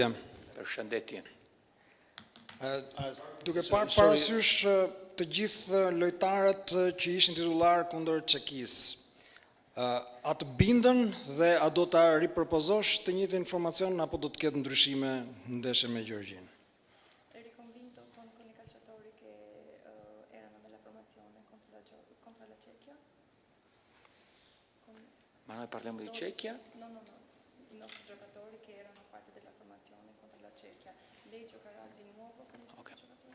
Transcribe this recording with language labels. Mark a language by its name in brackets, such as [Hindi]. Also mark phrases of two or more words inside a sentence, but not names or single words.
[Albanian] Përshëndetje. Duke parë parasysh të gjithë lojtarët që ishin titullar kundër Çekisë, a të bindën dhe a do ta ripërpozosh të njëjtin informacion apo do të ketë ndryshime në ndeshjen me Gjeorgjin? [Italian] Eri convinto con I calciatori che erano nella formazione contro la Cechia? Ma noi parliamo di Cechia? No, I nostri giocatori che erano parte della formazione contro la Cechia. Lei giocherà di nuovo con I suoi giocatori?